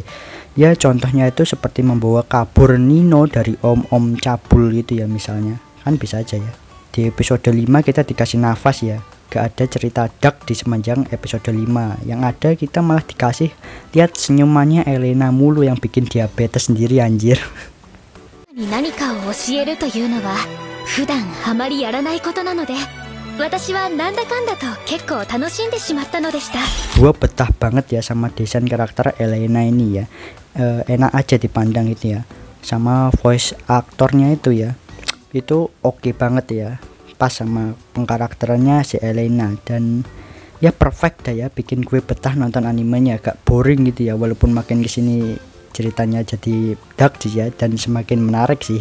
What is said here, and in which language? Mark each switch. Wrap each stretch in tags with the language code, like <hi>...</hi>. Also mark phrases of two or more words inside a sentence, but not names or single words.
<id>Ya contohnya itu seperti membawa kabur Nino dari Om-Om Cabul gitu ya misalnya, kan bisa aja ya. Di episode 5 kita dikasih nafas ya, gak ada cerita dark di sepanjang episode 5. Yang ada kita malah dikasih lihat senyumannya Elaina mulu yang bikin diabetes sendiri anjir.</id> <ja>何かを教えるというのは普段あまりやらないことなので、私はなんだかんだと結構楽しんでしまったのでした。</ja> <id>Gua betah banget ya sama desain karakter Elena ini ya. Enak aja dipandang itu ya. Sama voice aktornya itu ya. Itu oke banget ya. Pas sama pengkarakterannya si Elena, dan ya perfect dah ya, bikin gue betah nonton animenya, gak boring gitu ya, walaupun makin kesini ceritanya jadi dark sih ya, dan semakin menarik sih.</id>